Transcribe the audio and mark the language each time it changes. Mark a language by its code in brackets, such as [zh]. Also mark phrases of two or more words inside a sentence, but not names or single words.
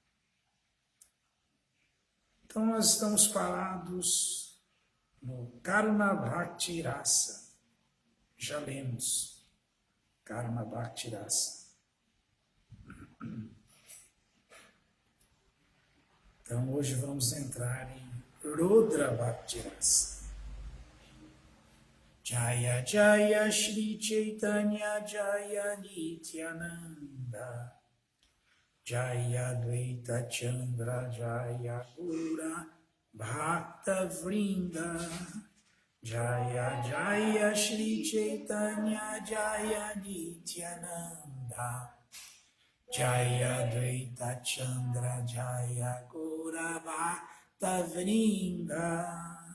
[pt] Então, nós estamos parados no Karuna Bhakti Rasa. Já lemos Karuna Bhakti Rasa. Então, hoje vamos entrar em Rudra Bhakti Rasa. [bn] জয় জয় শ্রী চৈতন্য জয় নিত্যানন্দ জয় দ্বৈত চন্দ্র জয় গুর ভক্ত বৃন্দ জয় জয় শ্রী চৈতন্য জয় নিত্যানন্দ জয় দ্বৈত চন্দ্র জয় গুর ভক্ত বৃন্দ